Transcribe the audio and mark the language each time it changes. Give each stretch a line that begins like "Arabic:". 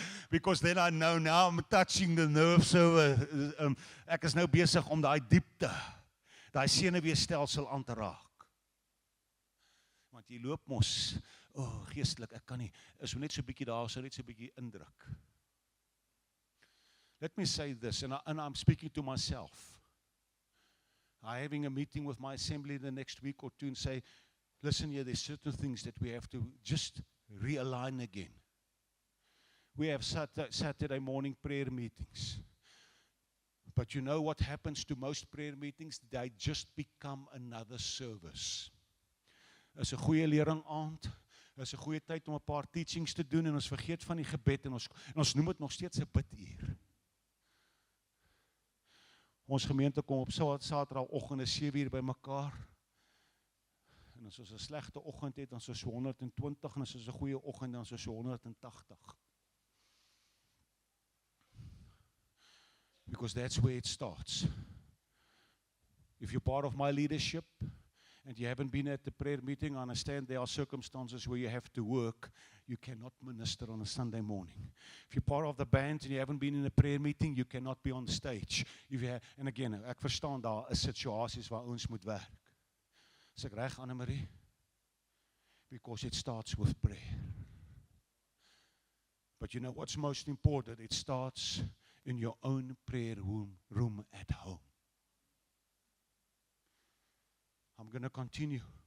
English: Because then I know now I'm touching the nerve,
Afrikaans: so ek is nou besig om daai diepte, daai senuweestelsel aan te raak. Want jy loop mos, geestelik, ek kan nie, is net so bietjie daar, so net so bietjie indruk.
English: Let me say this, and I'm speaking to myself. I'm having a meeting with my assembly the next week or two and say, listen here, there's certain things that we have to just realign again. We have Saturday morning prayer meetings. But you know what happens to most prayer meetings? They just become another service.
Afrikaans: Is 'n goeie lering aand, is 'n goeie tyd om 'n paar teachings te doen en ons vergeet van die gebed en ons noem dit nog steeds 'n biduur. Ons gemeente kom op Saterdagoggend 7 uur bymekaar. En as ons 'n slegte oggend het, dan is ons so 120 en as ons 'n goeie oggend dan is ons so 180.
English: Because that's where it starts. If you're part of my leadership and you haven't been at the prayer meeting, I understand there are circumstances where you have to work. You cannot minister on a Sunday morning. If you're part of the band and you haven't been in a prayer meeting, you cannot be on stage. And again,
Afrikaans: ek verstaan daar is situasies waar ons moet werk. Is ek reg, Annemarie?
English: Because it starts with prayer. But you know what's most important? It starts in your own prayer room at home. I'm going to continue.